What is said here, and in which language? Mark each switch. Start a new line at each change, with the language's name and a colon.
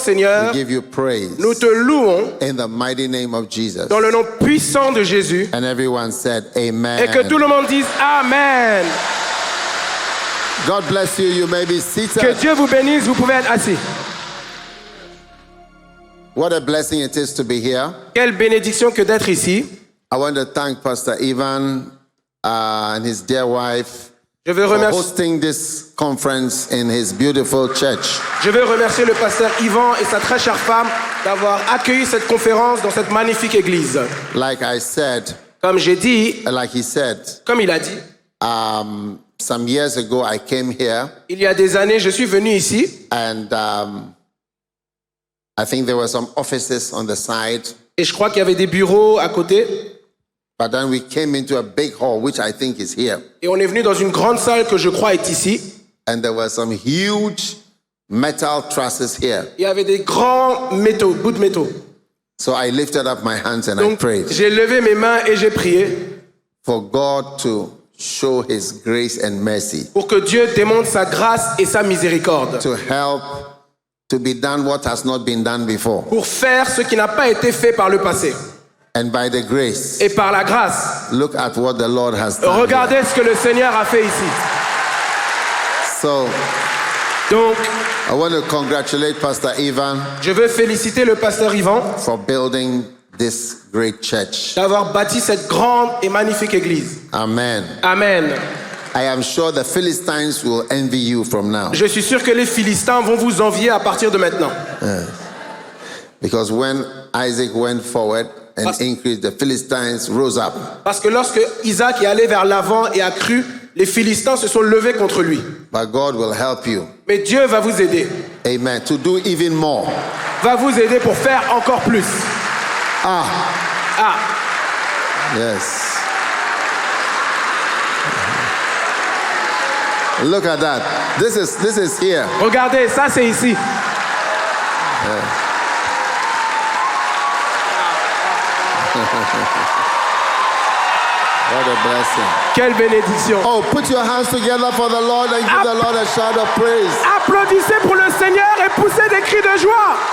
French: Seigneur.
English: give you praise
French: Nous te louons
English: in the mighty name of Jesus.
French: dans le nom puissant de Jésus.
English: And everyone said, Amen.
French: Et que tout le monde dise Amen.
English: God bless you. You may be
French: Que
English: seated.
French: Dieu vous bénisse, vous pouvez être assis.
English: What a blessing it is to be here.
French: Quelle bénédiction que d'être ici.
English: I want to thank Pastor Ivan and his dear wife
French: Je veux
English: for
French: remercier,
English: hosting this conference in his beautiful church.
French: le pasteur Yvan et sa très chère femme d'avoir accueilli cette conférence dans cette magnifique église.
English: Like I said,
French: Comme j'ai dit,
English: like he said,
French: comme il a dit,
English: some years ago I came here
French: il y a des années, je suis venu ici
English: and I think there were some offices on the side,
French: et je crois qu'il y avait des bureaux à côté.
English: but then we came into a big hall, which I think is here.
French: Et on est venu dans une grande salle que je crois est ici.
English: And there were some huge metal trusses here.
French: Il y avait des grands métaux, bouts de métaux.
English: So I lifted up my hands and I
French: Donc,
English: prayed
French: j'ai levé mes mains et j'ai prié
English: for God to show his grace and mercy
French: pour que Dieu démontre sa grâce et sa miséricorde.
English: to help to be done what has not been done before.
French: Pour faire ce qui n'a pas été fait par le passé.
English: And by the grace,
French: Et par la grâce,
English: look at what the Lord has done.
French: regardez
English: here.
French: ce que le Seigneur a fait ici.
English: So
French: Donc,
English: I want to congratulate Pastor Ivan
French: je veux féliciter le pasteur Yvan
English: for building this great church.
French: d'avoir bâti cette grande et magnifique église.
English: Amen.
French: Amen.
English: I am sure the Philistines will envy you from now.
French: Je suis sûr que les Philistins vont vous envier à partir de maintenant.
English: Because when Isaac went forward and increased, the Philistines rose up.
French: Parce que lorsque Isaac est allé vers l'avant et a cru, les Philistins se sont levés contre lui.
English: But God will help you.
French: Mais Dieu va vous aider.
English: Amen. To do even more.
French: Va vous aider pour faire encore plus. Ah, Ah,
English: yes. Look at that. This is here.
French: regardez, ça c'est ici.
English: What a blessing.
French: Quelle bénédiction.
English: Oh, put your hands together for the Lord and give the Lord a shout of praise
French: Applaudissez pour le Seigneur et poussez des cris de joie